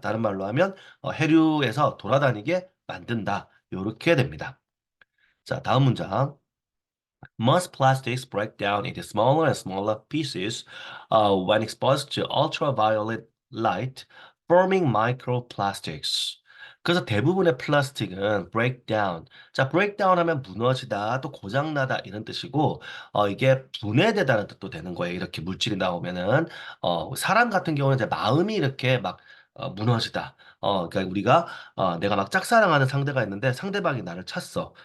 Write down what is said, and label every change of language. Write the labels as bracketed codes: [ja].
[ko] 다른 말로 하면 해류에서 돌아다니게 만든다. 요렇게 됩니다. 자, 다음 문장. [en] Most plastics break down into smaller and smaller pieces when exposed to ultraviolet light, forming microplastics. [ko] 그래서 대부분의 플라스틱은 [en] break down. [ko] 자, break down 하면 무너지다, 또 고장나다 이런 뜻이고, 이게 분해되다는 뜻도 되는 거예요. 이렇게 물질이 나오면은, 사람 같은 경우는 이제 마음이 이렇게 막 무너지다. 그러니까 우리가 내가 막 짝사랑하는 상대가 있는데 상대방이 나를 찼어.